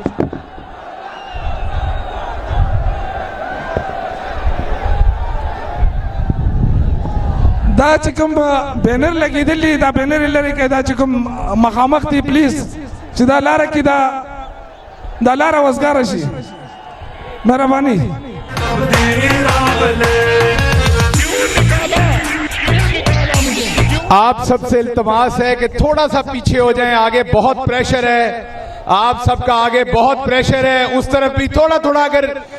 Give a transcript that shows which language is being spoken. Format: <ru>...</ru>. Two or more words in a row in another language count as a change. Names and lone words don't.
<ps>دا چې کوم بینر لګېدلی دا بینر لري کې دا چې کوم مخامخ دی پلیز چې دا لاره کې دا لاره وزګاره شي مهرباني</ps> <ur>آپ سب سے التماس ہے کہ تھوڑا سا پیچھے ہو جائیں آگے بہت پریشر ہے آپ سب کا آگے بہت پریشر ہے اس طرف بھی تھوڑا تھوڑا اگر</ur>